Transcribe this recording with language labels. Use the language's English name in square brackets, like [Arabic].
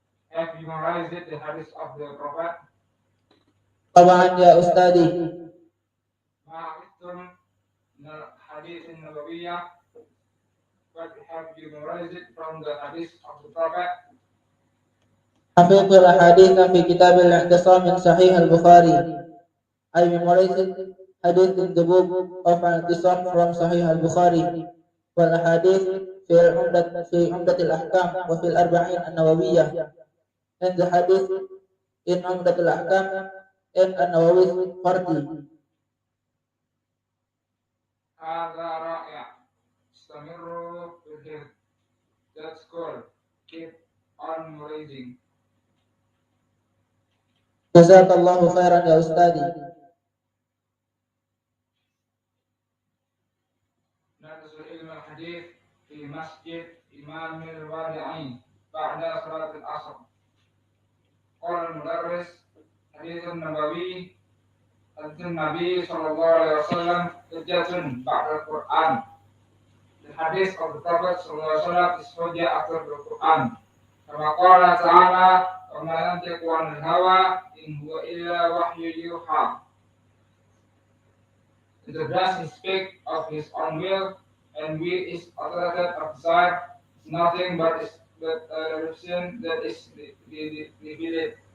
[English] Have you memorized the hadith of the Prophet? [Arabic] طبعا يا أستاذي. ما حفظتم من الحديث النبوية? [English] What have you memorized from the hadith of the Prophet? [Arabic] حفظت الأحاديث في كتاب الاعتصام من صحيح البخاري. [English] I memorized hadith in the book of الاعتصام from صحيح البخاري. [Arabic] والأحاديث في عمدة الأحكام وفي الأربعين النووية. [English] And the hadith in عمدة الأحكام and النووي 40. [Arabic] هذا رائع. استمروا في الحفظ. [English] That's cool. Keep on memorizing. [Arabic] جزاك الله خيرا يا أستاذي. ندرس علم الحديث في مسجد إمام الوادعين بعد صلاة العصر. قال المدرس: حديث النبوي صلى الله عليه وسلم حجة بعد القرآن. [English] The hadith of the Prophet [Arabic] صلى الله عليه وسلم [English] is hujjah after the Quran. [Arabic] كما قال تعالى: وما ينطق عن الهوى إن هو إلا وحي يوحى. [English] The does speak of his own will, and will is authoritative of desire, is nothing but a revelation that is revealed.